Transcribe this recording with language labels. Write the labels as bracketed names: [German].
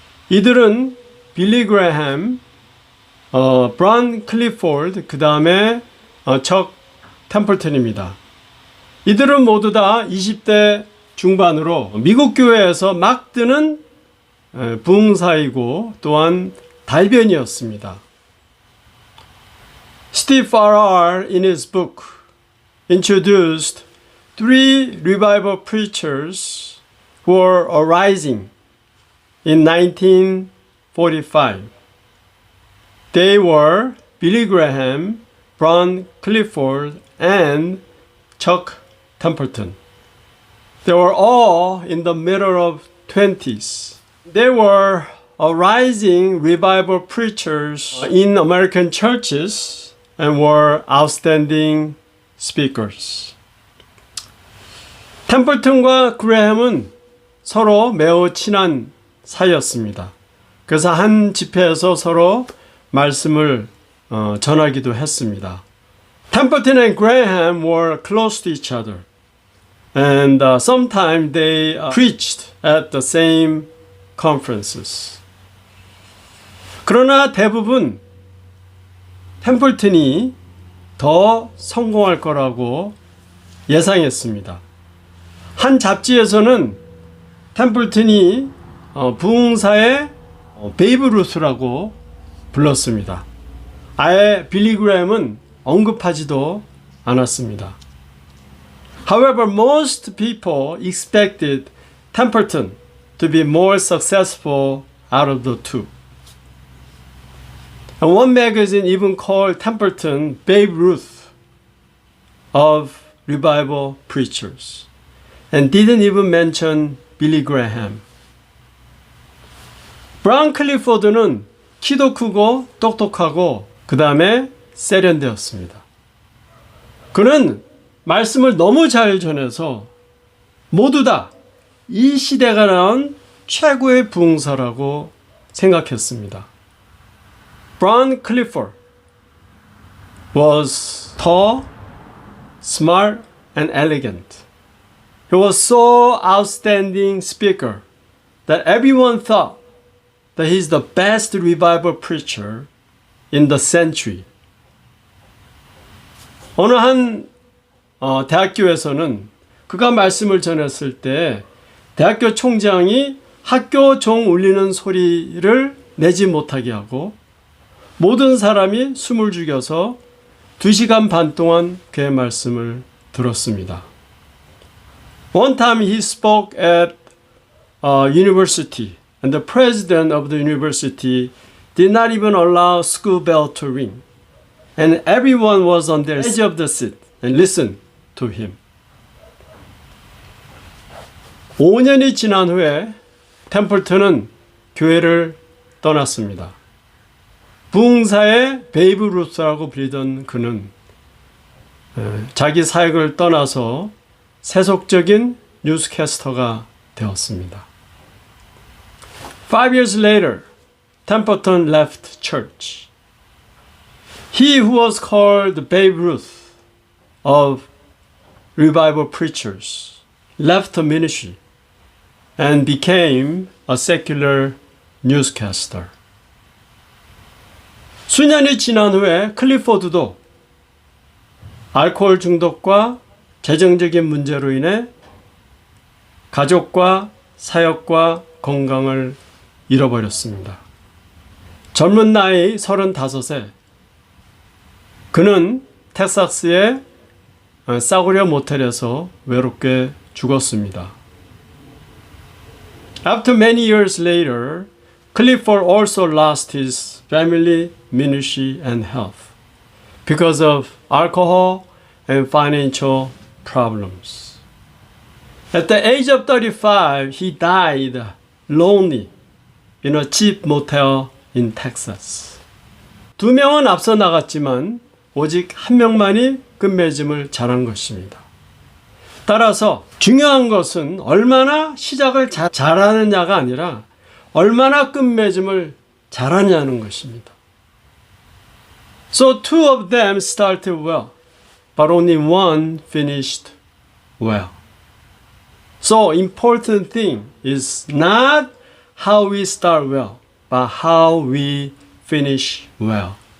[Korean] 이들은 빌리 그레햄, 브란 클리포드, 그 다음에 척 템플턴입니다. 이들은 모두 다 20대 중반으로 미국 교회에서 막 뜨는 부흥사이고 또한 달변이었습니다. [English] Steve Farrar in his book introduced 3 revival preachers who were arising in 1945. They were Billy Graham, Bron Clifford, and Chuck Templeton. They were all in the middle of 20s. They were arising revival preachers in American churches and were outstanding speakers. [Korean] 템플턴과 그레햄은 서로 매우 친한 사이였습니다. 그래서 한 집회에서 서로 말씀을 전하기도 했습니다. [English] Templeton and Graham were close to each other, and sometimes they preached at the same conferences. [Korean] 그러나 대부분 템플턴이 더 성공할 거라고 예상했습니다. 한 잡지에서는 템플턴이 부흥사의 베이브 루스라고 불렀습니다. 아예 빌리 그레햄은 언급하지도 않았습니다. [English] However, most people expected Templeton to be more successful out of the two. And one magazine even called Templeton Babe Ruth of revival preachers and didn't even mention Billy Graham. [Korean] 브라운 클리포드는 키도 크고 똑똑하고 그 다음에 세련되었습니다. 그는 말씀을 너무 잘 전해서 모두 다 이 시대가 낳은 최고의 부흥사라고 생각했습니다. [English] Bron Clifford was tall, smart, and elegant. He was so outstanding speaker that everyone thought that he's the best revival preacher in the century. [Korean] 어느 한 대학교에서는 그가 말씀을 전했을 때 대학교 총장이 학교 종 울리는 소리를 내지 못하게 하고 모든 사람이 숨을 죽여서 2시간 반 동안 그의 말씀을 들었습니다. [English] One time he spoke at a university and the president of the university did not even allow school bell to ring. And everyone was on their edge of the seat and listened to him. [Korean] 5년이 지난 후에 템플턴은 교회를 떠났습니다. 부흥사의 베이브 루스라고 불리던 그는 자기 사역을 떠나서 세속적인 뉴스캐스터가 되었습니다. [English] 5 years later, Templeton left church. He who was called Babe Ruth of revival preachers left the ministry and became a secular newscaster. [Korean] 수년이 지난 후에 클리포드도 알코올 중독과 재정적인 문제로 인해 가족과 사역과 건강을 잃어버렸습니다. 젊은 나이 35세 그는 텍사스의 싸구려 모텔에서 외롭게 죽었습니다. [English] After many years later, Clifford also lost his family, ministry, and health because of alcohol and financial problems. At the age of 35, he died lonely in a cheap motel in Texas. [Korean] 2명은 앞서 나갔지만 오직 1명만이 끝맺음을 잘한 것입니다. 따라서 중요한 것은 얼마나 시작을 잘하느냐가 아니라 얼마나 끝맺음을 잘하냐는 것입니다. [English] So two of them started well, but only one finished well. So important thing is not how we start well, but how we finish well.